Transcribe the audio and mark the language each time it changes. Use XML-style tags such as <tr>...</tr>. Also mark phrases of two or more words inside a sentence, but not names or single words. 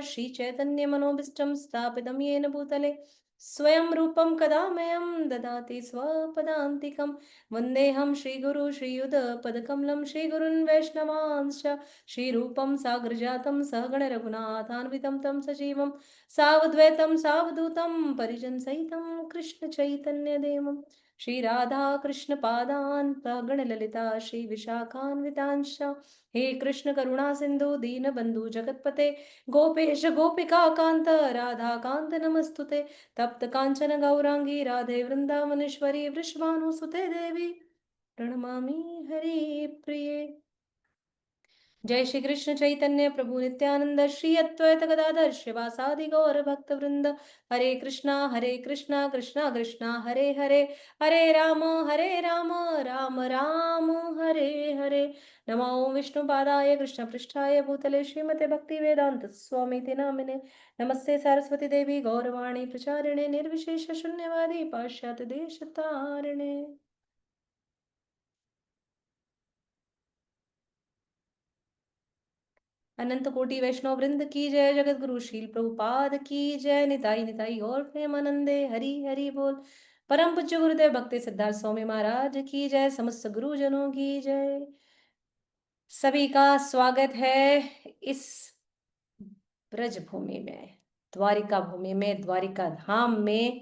<sa>श्रीचैतन्यमनोभीष्टं स्थापितं येन भूतले स्वयं रूपं कदा मह्यं ददाति स्वपदान्तिकं। वन्देऽहं श्रीगुरु श्रीयुतपदकमलं श्रीगुरुन् वैष्णवांश्च श्रीरूपं साग्रजातं सहगण रघुनाथान्वितं तं सजीवं सावद्वैतं सावधूतं परिजनसहितं कृष्ण चैतन्य देवं श्री राधा कृष्ण पादान गण ललिता श्री विशाखान्वितांश। हे कृष्ण करुणा सिंधु दीन बंधु जगतपते गोपेश गोपिका कांत राधा कांत नमस्तुते। तप्त कांचन गौरांगी राधे वृंदावनेश्वरी वृषभानुसुते देवी प्रणमामि हरि प्रिये। जय श्री कृष्ण चैतन्य प्रभु नित्यानंद श्री अद्वैत गदाधर श्रीवासादि गौर भक्त वृंद। हरे कृष्णा कृष्णा कृष्णा हरे हरे, हरे राम राम राम हरे हरे। नमो विष्णुपादाय कृष्ण पृष्ठाय भूतले श्रीमते भक्ति वेदांत स्वामी नामिने। नमस्ते सरस्वती देवी गौरवाणी प्रचारिणे निर्विशेष शून्यवादी पाश्चात्य देश तारिणे।</sa> <hi>अनंत कोटि वैष्णव वृंद की जय, जगत गुरु शील प्रभुपाद की जय, निताई निताई और</hi> <bn>প্রেমানন্দে হরি হরি বোল।</bn> <hi>परम पूज्य गुरुदेव भक्ति सिद्धार्थ स्वामी महाराज की जय, समस्त गुरुजनों की जय। सभी का स्वागत है इस ब्रज भूमि में, द्वारिका भूमि में, द्वारिका धाम में।</hi>